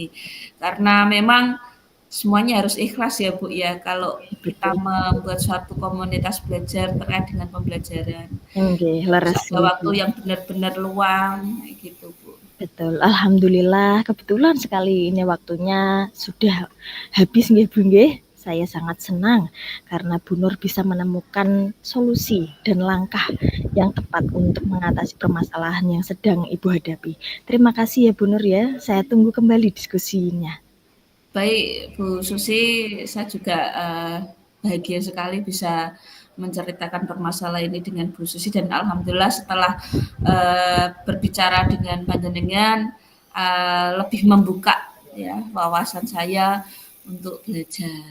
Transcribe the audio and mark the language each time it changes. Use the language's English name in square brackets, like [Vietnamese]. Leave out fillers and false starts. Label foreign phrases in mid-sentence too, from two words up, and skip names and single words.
[Indonesian] Karena memang semuanya harus ikhlas ya Bu ya kalau kita Betul. membuat suatu komunitas belajar terkait dengan pembelajaran. Oke, Harus leres ada waktu Bu. yang benar-benar luang gitu Bu. Betul, alhamdulillah kebetulan sekali ini waktunya sudah habis nggih Bu nggih. Saya sangat senang karena Bu Nur bisa menemukan solusi dan langkah yang tepat untuk mengatasi permasalahan yang sedang Ibu hadapi. Terima kasih ya Bu Nur ya. Saya tunggu kembali diskusinya. Baik Bu Susi, saya juga bahagia sekali bisa menceritakan permasalahan ini dengan Bu Susi dan alhamdulillah setelah berbicara dengan panjenengan lebih membuka ya wawasan saya untuk belajar.